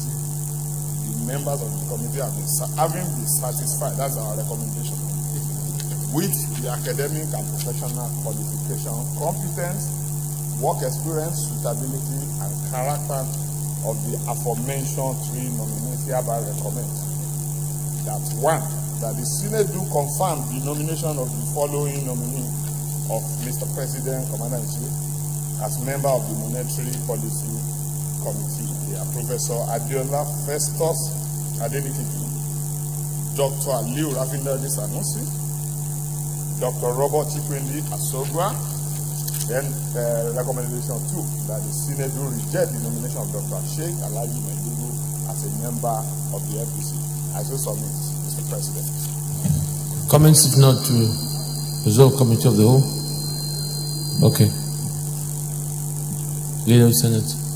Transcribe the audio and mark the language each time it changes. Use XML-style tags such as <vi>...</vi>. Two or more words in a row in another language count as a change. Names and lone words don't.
<en>The members of the committee have been satisfied, that's our recommendation, with the academic and professional qualification, competence, work experience, suitability, and character of the aforementioned 3 nominees. Hereby recommend that 1, that the Senate do confirm the nomination of the following nominee of Mr. President, Commander-in-Chief, as member of the Monetary Policy Committee. They are Professor Adiola Festus Adeniki, Dr. Aliu Rapindadi Sanusi, Dr. Robert Chikwendu Asogwa. Then recommendation 2, that the Senate do reject the nomination of Dr. Sheikh Alhaji Maidugu as a member of the FPC. I so submit, Mr. President. Comments, if not, to resolve committee of the whole? Okay. Leader of the Senate.</en>